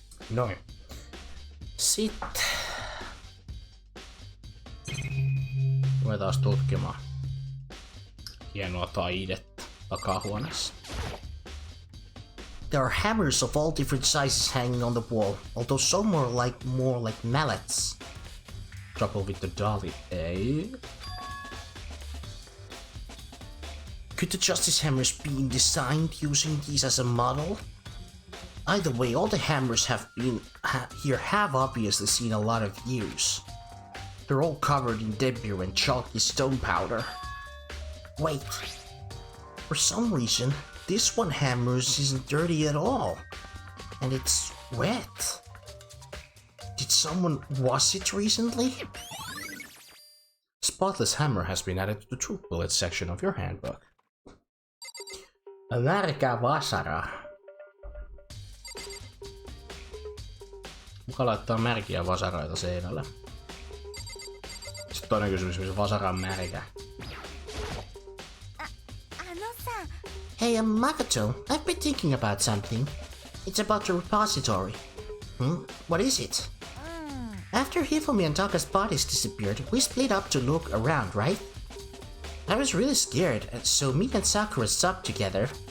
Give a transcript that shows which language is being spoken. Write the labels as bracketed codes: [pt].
[fi] Noin. Sitten ruvetaan taas tutkimaan hienoa taidetta takahuoneessa. [en] There are hammers of all different sizes hanging on the wall, although some are more like mallets. Trouble with the dolly, eh? Could the Justice hammers be designed using these as a model? Either way, all the hammers have obviously seen a lot of use. They're all covered in debris and chalky stone powder. Wait, for some reason, this one hammers isn't dirty at all, and it's wet. Did someone wash it recently? Spotless hammer has been added to the truth bullet section of your handbook. [fi] Märkä vasara. Kuka laittaa märkiä vasaroita seinälle? Sitten toinen kysymys, missä vasara on märkä. [en] Hey, Makoto, I've been thinking about something. It's about the repository. What is it? After Hifumi and Taka's bodies disappeared, we split up to look around, right? I was really scared, so me and Sakura stuck together.